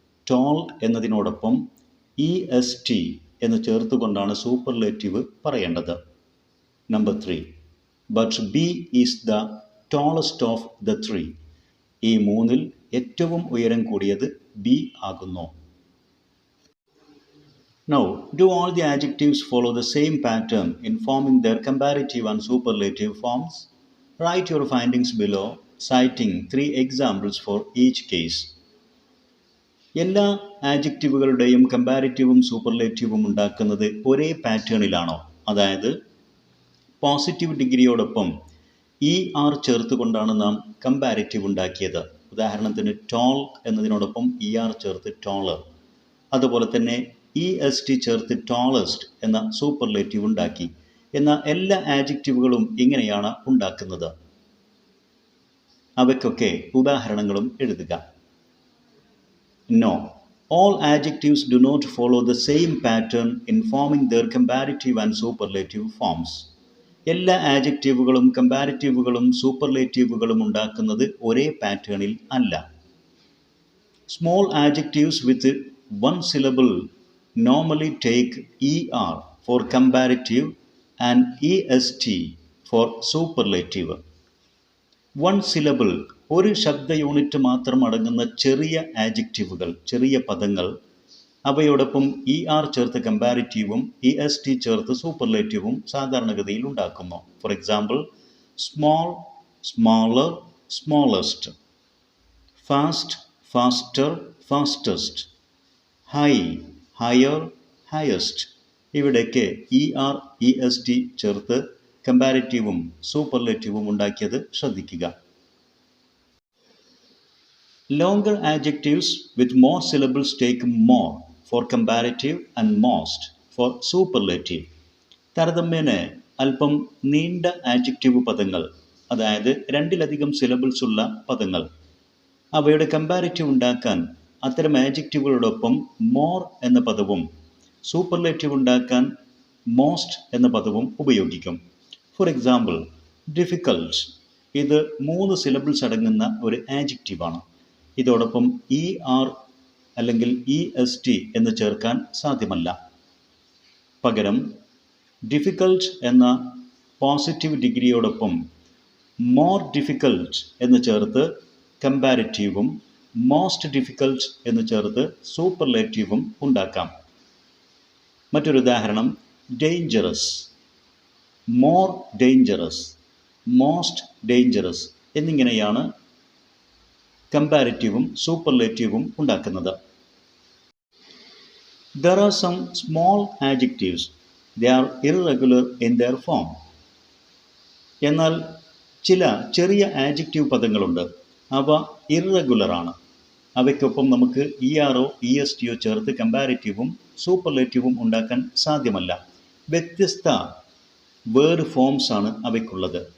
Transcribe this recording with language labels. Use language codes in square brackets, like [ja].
[ml] Toll എന്നതിനോടൊപ്പം EST എന്ന് ചേർത്തുകൊണ്ടാണ് superlative പറയേണ്ടത്. Number 3. [en] But B is the tallest of the 3. [ml] ഈ മൂന്നിൽ ഏറ്റവും ഉയരം കൂടിയത് B ആകുന്നു. [en] Now, do all the adjectives follow the same pattern in forming their comparative and superlative forms? Write your findings below, citing 3 examples for each case. [ml] എല്ലാ ആഡ്ജക്റ്റീവുകളുടെയും കമ്പാരിറ്റീവും സൂപ്പർലേറ്റീവും ഉണ്ടാക്കുന്നത് ഒരേ പാറ്റേണിലാണോ? അതായത് പോസിറ്റീവ് ഡിഗ്രിയോടൊപ്പം ER ചേർത്തുകൊണ്ടാണ് നാം കമ്പാരിറ്റീവ് ഉണ്ടാക്കിയത്. ഉദാഹരണത്തിന് ടോൾ എന്നതിനോടൊപ്പം ER ചേർത്ത് ടോളർ. അതുപോലെ തന്നെ EST ചേർത്ത് ടോളസ്റ്റ് എന്ന സൂപ്പർലേറ്റീവ് ഉണ്ടാക്കി. എന്നാൽ എല്ലാ ആഡ്ജക്റ്റീവുകളും ഇങ്ങനെയാണ് ഉണ്ടാക്കുന്നത്. അവയ്ക്കൊക്കെ ഉദാഹരണങ്ങളും എഴുതുക. [en] No, all adjectives do not follow the same pattern in forming their comparative and superlative forms. [ml] എല്ലാ ആഡ്ജക്റ്റീവുകളും കമ്പാരിറ്റീവുകളും സൂപ്പർലേറ്റീവുകളും ഉണ്ടാക്കുന്നത് ഒരേ പാറ്റേണിൽ അല്ല. [en] Small adjectives with one syllable normally take ER for comparative and EST for superlative. One syllable, [ml] ഒരു ശബ്ദ unit മാത്രം അടങ്ങുന്ന ചെറിയ ആഡ്ജക്റ്റീവുകൾ, ചെറിയ പദങ്ങൾ, അവയോടൊപ്പം ER ചേർത്ത് കമ്പാരിറ്റീവും EST ചേർത്ത് സൂപ്പർലേറ്റീവും സാധാരണഗതിയിൽ ഉണ്ടാക്കുന്നു. [en] For example, small, smaller, smallest. Fast, faster, fastest. High, higher, highest. [ml] ഇവിടെയൊക്കെ ER, EST ചേർത്ത് കമ്പാരിറ്റീവും സൂപ്പർലേറ്റീവും ഉണ്ടാക്കിയത് ശ്രദ്ധിക്കുക. [en] Longer adjectives with more syllables take more for comparative and most for superlative. [ml] താരതമ്യേന അല്പം നീണ്ട ആഡ്ജക്റ്റീവ് പദങ്ങൾ, അതായത് 2-ലധികം സിലബിൾസ് ഉള്ള പദങ്ങൾ, അവയുടെ കമ്പാരിറ്റീവ് ഉണ്ടാക്കാൻ അത്തരം ആഡ്ജക്റ്റീവുകളോടൊപ്പം മോർ എന്ന പദവും സൂപ്പർലേറ്റീവ് ഉണ്ടാക്കാൻ മോസ്റ്റ് എന്ന പദവും ഉപയോഗിക്കും. [en] for example, [ml] difficult. ഇത് 3 സിലബിൾസ് അടങ്ങുന്ന ഒരു ആഡ്ജക്റ്റീവാണ്. ഇതോടൊപ്പം ER അല്ലെങ്കിൽ EST എന്ന് ചേർക്കാൻ സാധ്യമല്ല. പകരം ഡിഫിക്കൾട്ട് എന്ന പോസിറ്റീവ് ഡിഗ്രിയോടൊപ്പം മോർ ഡിഫിക്കൾട്ട് എന്ന് ചേർത്ത് കമ്പാരിറ്റീവും മോസ്റ്റ് ഡിഫിക്കൾട്ട് എന്ന് ചേർത്ത് സൂപ്പർലേറ്റീവും ഉണ്ടാക്കാം. മറ്റൊരു ഉദാഹരണം, dangerous, more dangerous, most dangerous എന്നിങ്ങനെയാണ് കമ്പാരിറ്റീവും സൂപ്പർലേറ്റീവും ഉണ്ടാക്കുന്നത്. [en] There are some small adjectives. They are irregular in their form. [ml] എന്നാൽ ചില ചെറിയ ആഡ്ജക്റ്റീവ് പദങ്ങളുണ്ട്. അവ ഇറഗുലറാണ്. അവയ്ക്കൊപ്പം നമുക്ക് ERO, ESTO ചേർത്ത് കമ്പാരിറ്റീവും സൂപ്പർലേറ്റീവും ഉണ്ടാക്കാൻ സാധ്യമല്ല. വ്യത്യസ്ത വേർഡ് ഫോംസ് ആണ് അവയ്ക്കുള്ളത്.